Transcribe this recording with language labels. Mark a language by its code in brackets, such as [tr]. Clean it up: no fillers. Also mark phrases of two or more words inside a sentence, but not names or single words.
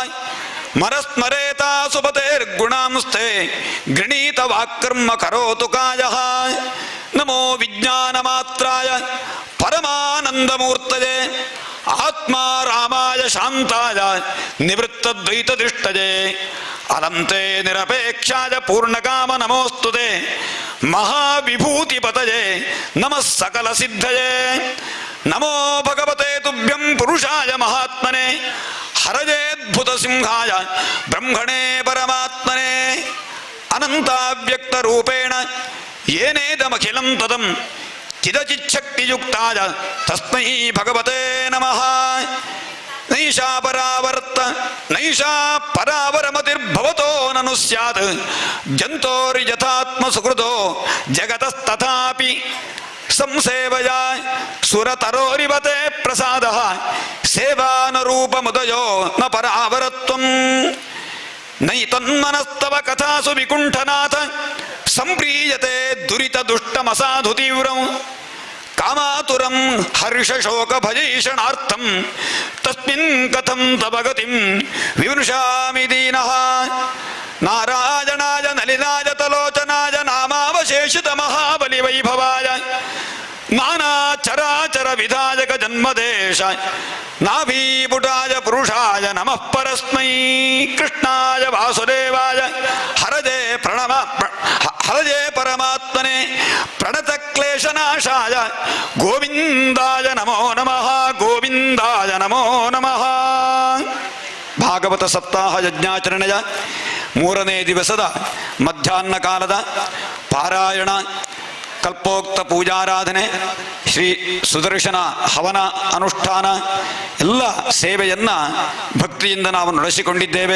[sa] ಮರಸ್ಮರೇತಾ ಸುಪತೇರ್ಗುಣಾಂಸ್ತೆ ಗೃಣೀತ ವಾಕ್ಕರ್ಮ ಕರೋತು ಕಾಯಃ. ನಮೋ ವಿಜ್ಞಾನಮಾತ್ರಾಯ ಪರಮಾನಂದಮೂರ್ತಯೇ. ಆತ್ಮಾ ರಾಮಾಯ ಶಾಂತಾಯ ನಿವೃತ್ತದ್ವೈತದೃಷ್ಟಯೇ. ಅನಂತೆ ನಿರಪೇಕ್ಷಾಯ ಪೂರ್ಣಕಾಮ ನಮೋಸ್ತುತೆ. ಮಹಾವಿಭೂತಿಪತಯೇ ನಮಃ ಸಕಲ ಸಿದ್ಧಯೇ. ನಮೋ ಭಗವತೆ ತುಭ್ಯಂ ಪುರುಷಾಯ ಮಹಾತ್ಮನೆ ಹರಜೇದ್ಭುತ ಸಿಂಹಾಯ ಬ್ರಹ್ಮಣೇ ಪರಮಾತ್ಮನೆ. ಅನಂತಾವ್ಯಕ್ತ ರೂಪೇಣ ಏನೇದಮಖಿಲಂ ತದಂ ಚಿದಚಿಚ್ಛಕ್ತಿಯುಕ್ತಾಯ ತಸ್ಮೈ ಭಗವತೆ ನಮಃ. ನೈಷಾ ಪರಾವರ್ತ ನೈಷಾ ಪರಾವರಮತಿರ್ಭವತೋ ನನು ಸ್ಯಾತ್. ಜಂತೋರ್ಯಥಾತ್ಮ ಸುಕೃತೋ ಜಗತಸ್ತಥಾಪಿ ಸಂಸೇವಯ ಸುರತರೋರಿವತೆ ಪ್ರಸಾದಃ. ಸೇವಾನರೂಪಮುದಯೋ ನ ಪರಾವರತ್ವಂ. ನೈ ತನ್ಮನಸ್ತವ ಕಥಾಸು ವಿಕುಂಠನಾಥ ಸಂಪ್ರೀಯತೆ ದುರಿತ ದುಷ್ಟಮಸಾಧು ತೀವ್ರಂ. ಕಾಮಾತುರಂ ಹರ್ಷಶೋಕ ಭಜೀಷಣಾರ್ಥಂ ತಸ್ಮಿನ್ ಕಥಂ ತವ ಗತಿಂ ವಿವೃಷಾಮಿ ದೀನಃ. ನಾರಾಯಣಾಯ ನಲಿನಾಯ ತಲೋಚನಾಯ ನಾಮಾವಶೇಷಿತ ಮಹಾಬಲಿ ವೈಭವಾಯ ನಾನಾ ಚರಾಚರ ವಿಧಾಯಕ ಜನ್ಮದೇಶ ನಾಭೀಪುಟಾಯ ಪುರುಷಾಯ ನಮಃ ಪರಸ್ಮೈ. ಕೃಷ್ಣಾಯ ವಾಸುದೇವಾಯ ಹರಜೇ ಹರಜೇ ಪರಮಾತ್ಮನೆ ಪ್ರಣತ ಕ್ಲೇಶನಾಶಾಯ ಗೋವಿಂದಾಯ ನಮೋ ನಮಃ. ಗೋವಿಂದಾಯ ನಮೋ ನಮಃ. [kn] ಭಾಗವತ ಸಪ್ತಾಹ ಯಜ್ಞಾಚರಣೆಯ 3ನೇ ದಿವಸದ ಮಧ್ಯಾಹ್ನ ಕಾಲದ ಪಾರಾಯಣ, ಕಲ್ಪೋಕ್ತ ಪೂಜಾರಾಧನೆ, ಶ್ರೀ ಸುದರ್ಶನ ಹವನ ಅನುಷ್ಠಾನ ಎಲ್ಲ ಸೇವೆಯನ್ನು ಭಕ್ತಿಯಿಂದ ನಾವು ನಡೆಸಿಕೊಂಡಿದ್ದೇವೆ.